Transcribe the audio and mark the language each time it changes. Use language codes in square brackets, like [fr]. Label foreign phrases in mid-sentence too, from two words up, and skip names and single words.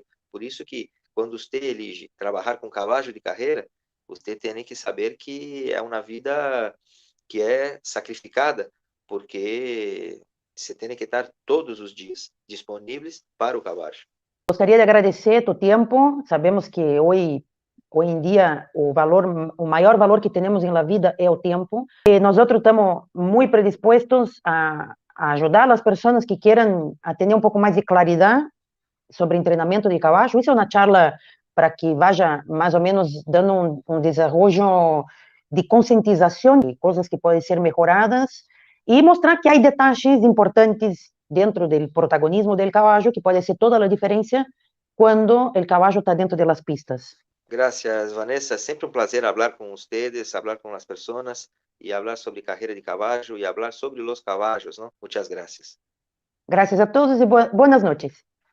[pt] Por isso que quando você elige trabalhar com cavalo de carreira, você tem que saber que é uma vida que é sacrificada, porque você tem que estar todos os dias disponíveis para o cavalo. gostaria de agradecer tu tempo. [es] Sabemos que hoy en día o mayor valor que tenemos en la vida es el tiempo. Nosotros estamos muy predispuestos a ayudar a las personas que quieran a tener un poco más de claridad sobre entrenamiento de caballo. [pt] Isso é uma charla [es] para que vaya [pt] mais ou menos dando um desenvolvimento de conscientização de coisas que podem ser melhoradas e mostrar que há detalhes importantes dentro do protagonismo do cavalo que pode ser toda a diferença quando o cavalo está dentro das pistas. [es] Gracias, Vanessa. Es siempre un placer hablar con ustedes, hablar con las personas y hablar sobre carrera de caballo y hablar sobre los caballos, ¿no? Muchas gracias. [pt] Graças a todos e boas noites.